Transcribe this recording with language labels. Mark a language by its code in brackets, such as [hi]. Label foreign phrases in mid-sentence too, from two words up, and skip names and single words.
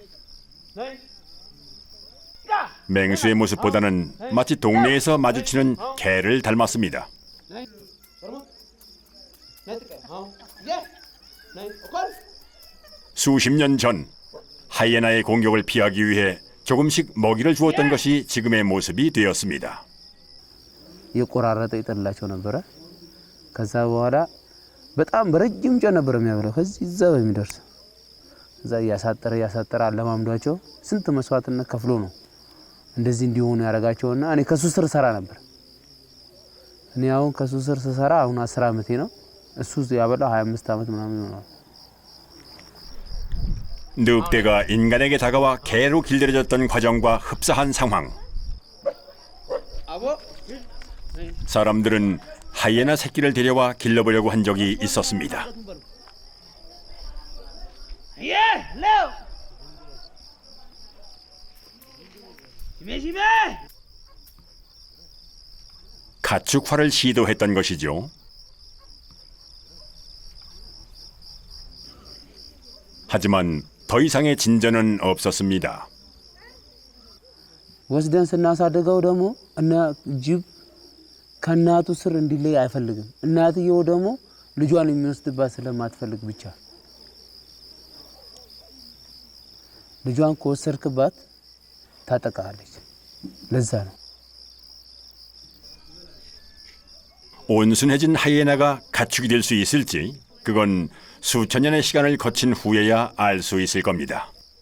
[ko] 맹수의 모습보다는 마치 동네에서 마주치는 개를 닮았습니다. 수십 년 전 하이에나의 공격을 피하기 위해 조금씩 먹이를 주었던 것이 지금의 모습이 되었습니다. [am] የቆራረጠ ይጥላቸው ነበረ። ከዛ በኋላ በጣም በረጅም ጨ ነበር የሚያበረው ከዚህ እዛ በሚደርስ እዛ ያሳጠረ አለማምዷቸው ስንት መስዋዕትነት ከፍሎ ነው እንደዚህ እንዲሆኑ ያረጋቸውና እኔ ከሱ ስር ሰራ ነበር። እኔ አሁን ከሱ ስር ሰራ አሁን 10 አመቴ ነው። እሱ ያበላው 25 አመት ምናምን ነው። [ko] 늑대가 인간에게 다가와 개로 길들여졌던 과정과 흡사한 상황. 사람들은 하이에나 새끼를 데려와 길러보려고 한 적이 있었습니다. 가축화를 시도했던 것이죠. 하지만 더 이상의 진전은 없었습니다. [am] ወስደን ስናሳድገው ደግሞ እና ጅብ ከናቱ ስር እንዲለይ አይፈልግም። እናትየው ደግሞ ልጇን የሚወስድባት ስለማትፈልግ ብቻ ልጇን ከወሰድክባት ታጠቃለች። ለዛ ነው [ko] 온순해진 하이에나가 가축이 될 수 있을지 그건 수천 년의 시간을 거친 후에야 알 수 있을 겁니다.